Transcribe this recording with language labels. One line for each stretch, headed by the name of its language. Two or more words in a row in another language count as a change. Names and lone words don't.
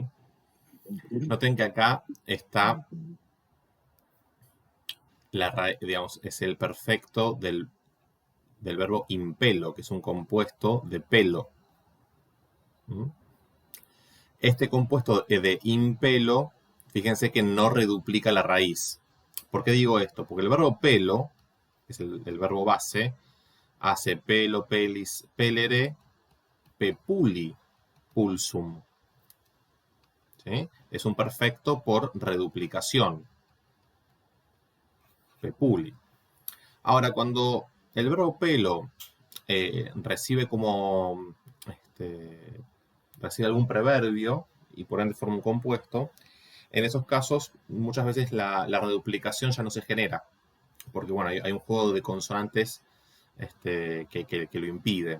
Spanish: Noten que acá está digamos, es el perfecto del verbo impelo, que es un compuesto de pelo. Este compuesto de impelo, fíjense que no reduplica la raíz. ¿Por qué digo esto? Porque el verbo pelo, que es el verbo base, hace
Latin: pelo, pelis, pelere, pepuli, pulsum.
Spanish: ¿Sí? Es un perfecto por reduplicación. Pepuli. Ahora, cuando el verbo pelo recibe algún preverbio y por ende forma un compuesto, en esos casos muchas veces la reduplicación ya no se genera, porque bueno, hay un juego de consonantes que lo impide.